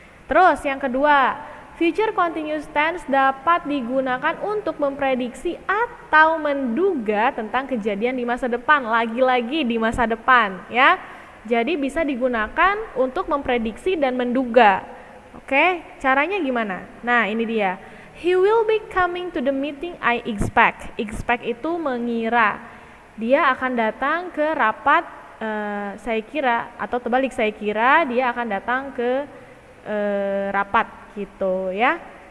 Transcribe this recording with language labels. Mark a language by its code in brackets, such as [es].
[id] Terus yang kedua, future continuous tense dapat digunakan untuk memprediksi atau menduga tentang kejadian di masa depan, lagi-lagi di masa depan ya. Jadi bisa digunakan untuk memprediksi dan menduga. Oke, caranya gimana? Nah, ini dia. [en] He will be coming to the meeting I expect. [id] Expect itu mengira. Dia akan datang ke rapat, saya kira, atau terbalik, saya kira dia akan datang ke rapat gitu ya.